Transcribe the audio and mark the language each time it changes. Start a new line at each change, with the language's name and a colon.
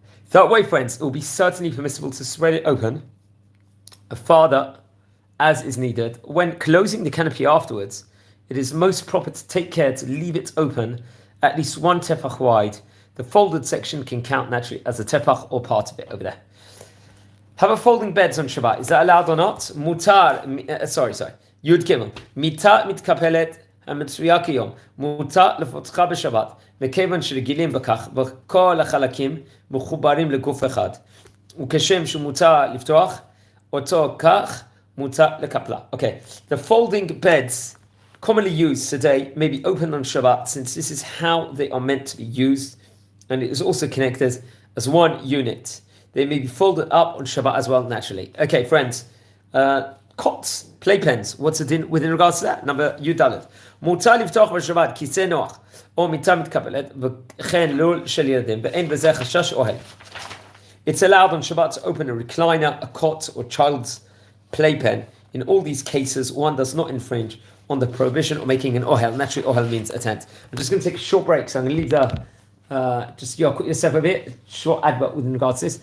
English: That way, friends, it will be certainly permissible to spread it open farther as is needed. When closing the canopy afterwards, it is most proper to take care to leave it open at least one tefach wide. The folded section can count naturally as a tefach or part of it over there. Have a folding beds on Shabbat. Is that allowed or not?
Hebrew: Mutar, Yud Gimel. Mita mitkapelet המצויה כיום, מותר לפותחה בשבת, מכיוון שרגילים בכך, וכל החלקים מחוברים לגוף אחד. וכשם שמותר לפתוח, אותו כך מותר לקפלה.
English: Okay, the folding beds commonly used today may be opened on Shabbat, since this is how they are meant to be used, and it is also connected as one unit. They may be folded up on Shabbat as well, naturally. Okay, friends, cots, playpens, what's it in within regards to that? Number Yudalet.
Hebrew: מותר לפתוח בשבת כיסא נוח או מיטה מתקפלת וכן לול של ילדים ואין בזה חשש אוהל.
English: It's allowed on Shabbat to open a recliner, a cot or child's playpen. In all these cases, one does not infringe on the prohibition of making an ohel. Naturally, ohel means a tent. I'm just going to take a short break, so I'm going to leave the just Yalkut Yosef a bit, short advert within regards to this.